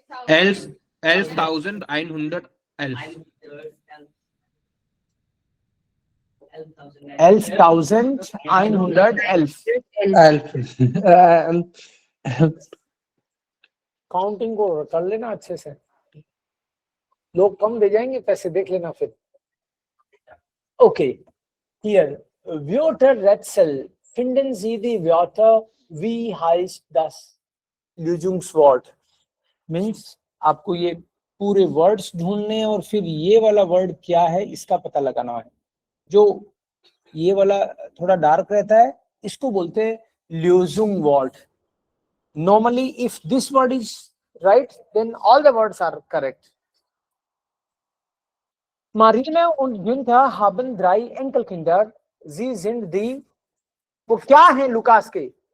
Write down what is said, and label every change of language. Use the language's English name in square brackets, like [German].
[Hindi] 11,900 counting को कर लेना अच्छे से, लोग कम दे जाएंगे पैसे, देख लेना फिर। Okay, here [German] Wörter Rätsel, finden Sie die Wörter, wie heißt das Lösungswort? [Hindi] Means आपको ये पूरे वर्ड्स ढूंढने और फिर ये वाला वर्ड क्या है इसका पता लगाना है। जो ये वाला थोड़ा डार्क रहता है इसको बोलते हैं Lösungswort. [English] Normally if this word is right, then all the words are correct. [German] Marina und Günther haben 3 Enkelkinder. Sie sind die, [Hindi] वो क्या है लुकास के?